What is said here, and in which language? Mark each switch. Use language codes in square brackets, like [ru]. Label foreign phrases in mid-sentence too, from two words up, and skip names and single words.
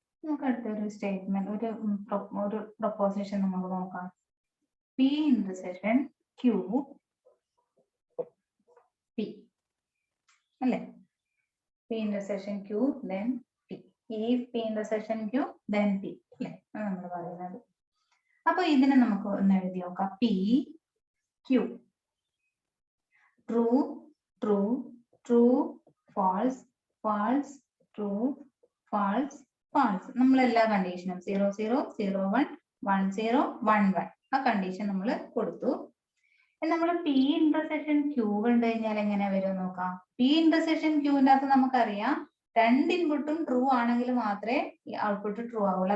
[ml] നമുക്ക് അടുത്തൊരു സ്റ്റേറ്റ്മെന്റ് ഒരു പ്രൊപ്പോസിഷൻ നമുക്ക് നോക്കാം. [en] P intersection Q P അല്ലേ? P intersection Q then P. If P intersection Q then P [ml] അല്ലേ? നമ്മൾ പറയുന്നത്. അപ്പൊ ഇതിനെ നമുക്ക് ഒന്ന് എഴുതി നോക്കാം. [en] P Q true true true false false true false false. [ml] നമ്മൾ എല്ലാ കണ്ടീഷനും 0 0 0 1 1 0 1 1 ആ കണ്ടീഷൻ നമ്മൾ കൊടുത്തു. നമ്മൾ P ഇന്റർസെക്ഷൻ Q കണ്ടു കഴിഞ്ഞാൽ എങ്ങനെ വരും നോക്കാം. P ഇന്റർസെക്ഷൻ Qന്റെ അകത്ത് നമുക്കറിയാം രണ്ട് ഇൻപുട്ടും ട്രൂ ആണെങ്കിൽ മാത്രമേ [en] output true [ml] ആവുള്ളൂ.